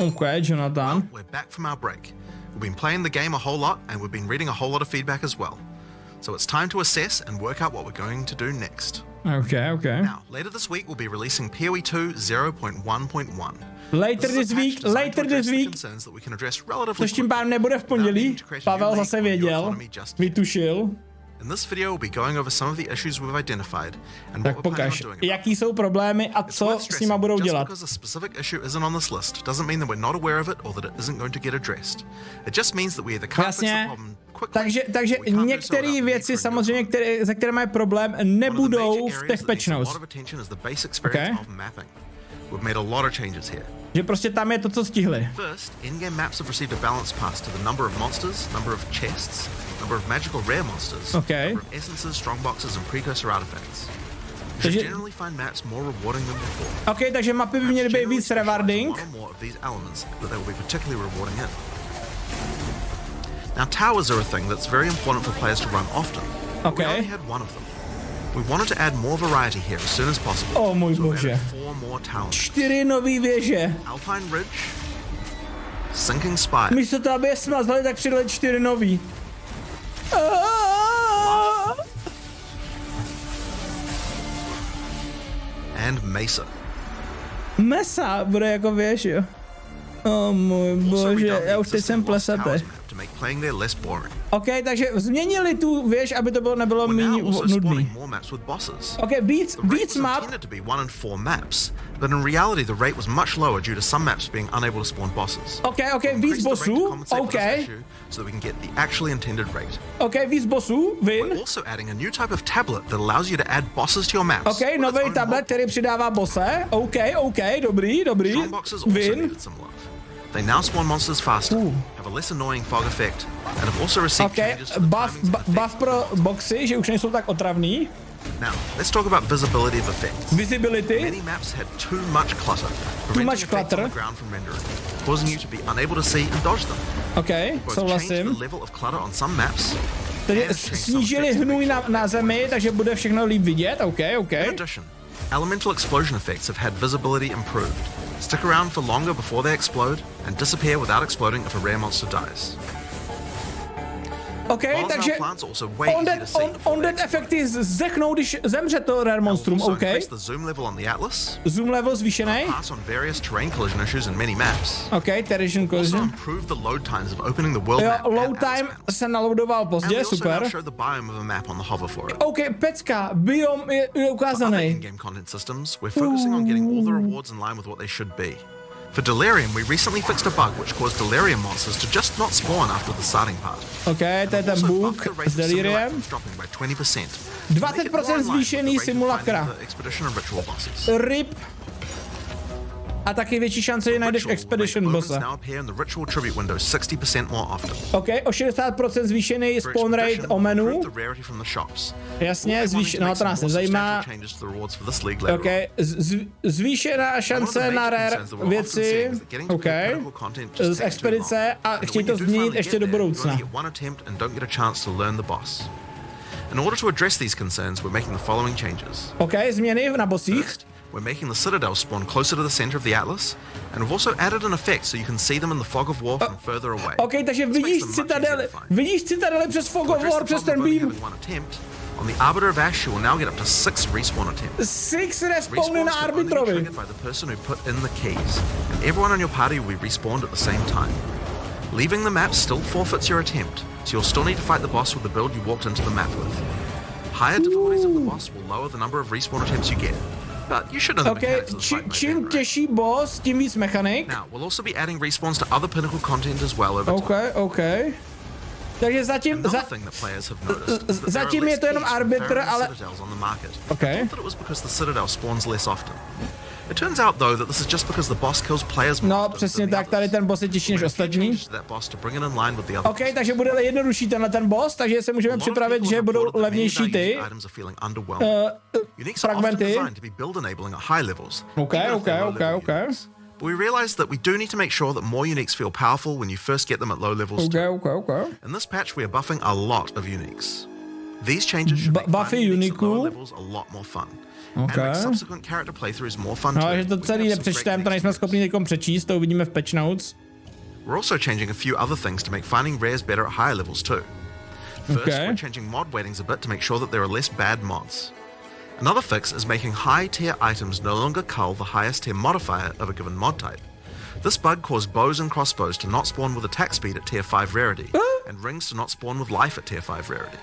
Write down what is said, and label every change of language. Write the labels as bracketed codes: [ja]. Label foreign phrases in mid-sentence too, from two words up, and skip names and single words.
[en] Okay, Jonathan. Well, we're back from our break. We've been playing the game a whole lot, and we've been reading a whole lot of feedback as well. So it's time to assess and work out what we're going to do next. Okay. Now, later this week, we'll be releasing POE 2 0.1.1. Later this week. [cs] Což tím pádem nebude v pondělí. Pavel zase věděl, vytušil. [en] In this video, we'll be going over some of the issues we've identified and [cs] Tak [en] what we're planning [cs] pokaž, [en] on doing. [cs] jaký jsou problémy a co s nima budou dělat. [en] Just because a specific issue isn't on this list doesn't mean that we're not aware of it or that it isn't going to get addressed. It just means that we either can't fix the problem quickly. [cs] Takže některé věci samozřejmě, se kterými je problém, nebudou v těch [en] patch notes. Okay. We've made a lot of changes here. [cs] Že prostě tam je to, co stihli. [en] First, in-game maps have received a balance pass to the number of monsters, number of chests, number of magical rare monsters, okay, number of essences, strongboxes and precursor artifacts. You should generally find maps more rewarding than before. [cs] Okay, takže mapy by měly být víc rewarding. [en] One or more of these elements that they will be particularly rewarding in. Now, towers are a thing that's very important for players to run often. Okay. We only had one of them. We wanted to add more variety here as soon as possible. [cs] Oh můj bože. 4 nový věže. [en] Alpine Ridge, Sinking Spire. [cs] Místo toho, aby je smazali, tak přidali 4 nový. [en] And Mesa. [cs] Mesa bude jako věž, jo. Oh můj bože, já už teď jsem plesatý. Ok, takže změnili tu věž, aby to bylo nebylo méně nudný. Ok, víc map. [en] But in reality, the rate was much lower due to some maps being unable to spawn bosses. [cs] Ok, víc bossů, ok. [en] So that we can get the actually intended rate. [cs] Ok, víc bossů, win. [en] We're also adding a new type of tablet that allows you to add bosses to your maps. [cs] Ok, nový tablet, který přidává bosse. Ok, dobrý, win. [en] They now spawn monsters faster, have a less annoying fog effect, and have also received changes to the [cs] buff pro boxy, že už nejsou tak otravný. [en] Now, let's talk about visibility of effects. Visibility. Many maps had too much clutter, preventing effects on the ground from rendering, causing you to be unable to see and dodge them. [cs] Okay, souhlasím. [en] The level of clutter on some maps. [cs] Takže snížili hnůj na zemi, takže bude všechno líp vidět. Ok. [en] In addition, elemental explosion effects have had visibility improved. Stick around for longer before they explode and disappear without exploding if a rare monster dies. [cs] Ok, takže on-dead efekty zdechnou, když zemře to rare monstrum, ok. [en] Zoom level [cs] zvýšený. Ok, [en] terrain collision. [cs] Jo, [en] load time [cs] se naloadoval pozdě, super. Ok, pecka, biom je ukázaný. [en] For Delirium, we recently fixed a bug which caused Delirium monsters to just not spawn after the starting part. [cs] Ok, to je ten bug s Deliriem. 20% zvýšený simulakra. RIP. A taky větší šance, že najdeš Expedition bossa. Ok, o 60% zvýšený [en] spawn rate [cs] omenů. Jasně, no to nás nezajímá. Ok, zvýšená šance na rare věci. Ok, z expedice a chtějí to změnit ještě do budoucna. [en] In order to address these concerns, we're making the following changes. [cs] Ok, změny na bossích. [en] We're making the Citadel spawn closer to the center of the Atlas, and we've also added an effect so you can see them in the fog of war from further away. [cs] Ok, takže vidíš citadely přes [en] fog of war, [cs] přes ten beam. [en] On the Arbiter of Ash, you will now get up to 6 respawn attempts. [cs] 6 respawny na Arbitrovi. [en] Triggered by the person who put in the keys, and everyone on your party will be respawned at the same time. Leaving the map still forfeits your attempt, so you'll still need to fight the boss with the build you walked into the map with. Higher difficulties of the boss will lower the number of respawn attempts you get. But you should know the mechanics of the fight, [cs] čím těžší boss, tím víc mechanik. [en] Now, we'll also be adding respawns to other pinnacle content as well over time. [cs] Ok. Takže zatím je to jenom arbitr, ale... Ok. No, přesně tak, tady ten boss je těžší než ostatní. Ok, takže bude jednodušší tenhle ten boss, takže se můžeme připravit, že budou levnější ty fragmenty. Ok. [en] But we realized that we do need to make sure that more uniques feel powerful when you first get them at low levels too. Okay. In this patch, we are buffing a lot of uniques. These changes should make [cs] buffy [en] finding these at lower [cs] uniku. [en] levels a lot more fun. Okay. And make subsequent character playthroughs more fun too. [cs] No, že to celý nepřečteme, to nejsme schopni někom přečíst, to uvidíme v [en] patch notes. We're also changing a few other things to make finding rares better at higher levels too. First, we're changing mod weightings a bit to make sure that there are less bad mods. Another fix is making high-tier items no longer cull the highest-tier modifier of a given mod type. This bug caused bows and crossbows to not spawn with attack speed at tier 5 rarity, and rings to not spawn with life at tier 5 rarity.